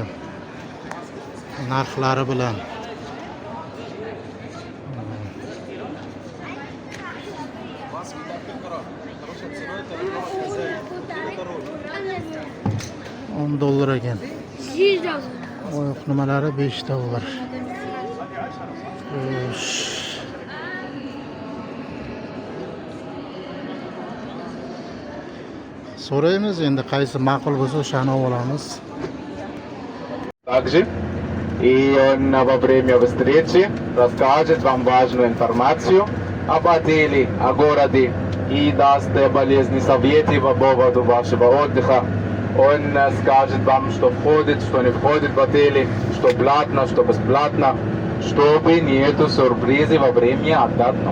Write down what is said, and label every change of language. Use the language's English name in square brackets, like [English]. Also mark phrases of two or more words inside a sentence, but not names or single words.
[Uzbek] Narxlari bilan. $10 ekan. Oyoq nimalari $5. So'raymiz endi qaysi ma'qul bo'lsa o'shani olamiz. [Russian] Также и он во время встречи расскажет вам важную информацию об отеле, о городе и даст полезные советы по поводу вашего отдыха. Он скажет вам, что входит, что не входит в отеле, что платно, что бесплатно, чтобы нету сюрпризов во время отдыха.